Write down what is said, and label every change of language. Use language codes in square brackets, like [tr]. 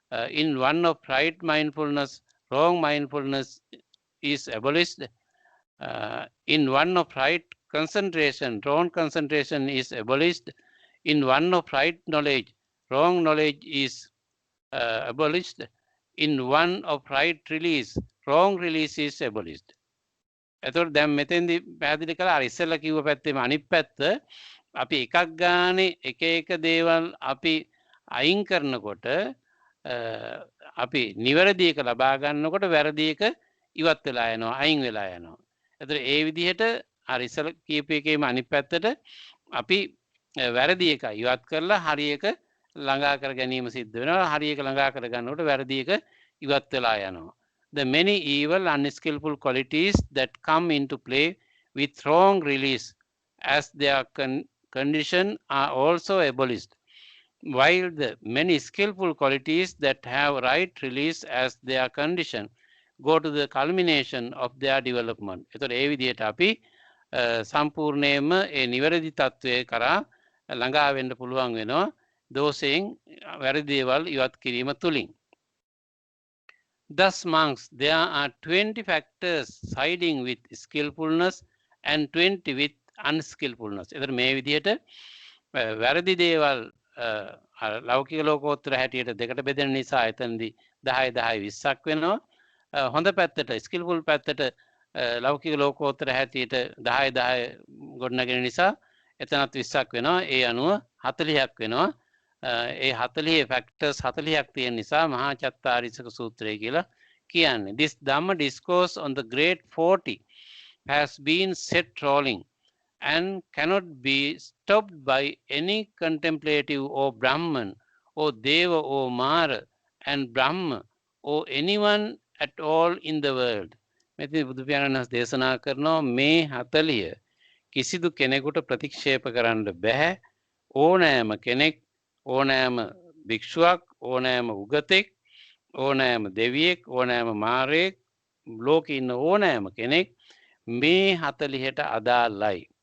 [en] In one of right mindfulness, wrong mindfulness is abolished. In one of right concentration, wrong concentration is abolished. In one of right knowledge, wrong knowledge is abolished. In one of right release, wrong release is abolished. [si] එතකොට දැන් මෙතෙන්දී පැහැදිලි කළා අර ඉස්සෙල්ලා කිව්ව පැත්තේම අනිත් පැත්ත අපි එකක් ගානේ එක දේවල් අපි අයින් කරනකොට අපි නිවැරදි එක ලබා ගන්නකොට වැරදි එක ඉවත් වෙලා යනවා, අයින් වෙලා යනවා. එතකොට ඒ විදිහට අර ඉස්සෙල්ලා කියපු එකේම අනිත් පැත්තට අපි වැරදි එක ඉවත් කරලා හරි එක ළඟා කර ගැනීම සිද්ධ වෙනවා. හරි එක ළඟා කර ගන්නකොට වැරදි එක ඉවත් වෙලා යනවා. [en] The many evil, unskillful qualities that come into play with wrong release as their condition are also abolished, while the many skillful qualities that have right release as their condition go to the culmination of their development. [si] එතකොට ඒ විදිහට අපි සම්පූර්ණයෙන්ම ඒ නිවැරදි තත්වයේ කරා ළඟා වෙන්න පුළුවන් වෙනවා දෝෂයෙන් වැරදි දේවල් ඉවත් කිරීම තුලින්. [en] Thus, monks, there are 20 factors siding with skillfulness and 20 with unskillfulness. [si] එතන මේ විදිහට වැරදි දේවල් ලෞකික ලෝකෝත්තර හැටියට දෙකට බෙදෙන නිසා එතනදී 10 10 20ක් වෙනවා. හොඳ පැත්තට ස්කිල්ෆුල් පැත්තට ලෞකික ලෝකෝත්තර හැටියට 10 10 ගොඩනගෙන නිසා එතනත් 20ක් වෙනවා. ඒ අනුව 40ක් වෙනවා. ඒ 40 factors 40ක් තියෙන නිසා මහා චත්තාරීසක සූත්‍රය කියලා කියන්නේ. [en] This Dhamma discourse on the great 40 has been set rolling and cannot be stopped by any contemplative or Brahman or Deva or Mara and Brahma or anyone at all in the world. [si] මෙතන බුදු පියාණන් වහන්සේ දේශනා කරනවා මේ 40 කිසිදු කෙනෙකුට ප්‍රතික්ෂේප කරන්න බෑ. ඕනෑම කෙනෙක්, ඕනෑම භික්ෂුවක්, ඕනෑම උගතෙක්, ඕනෑම දෙවියෙක්, ඕනෑම මාරයෙක්, ලෝකේ ඉන්න ඕනෑම කෙනෙක් මේ 40ට අදාළයි.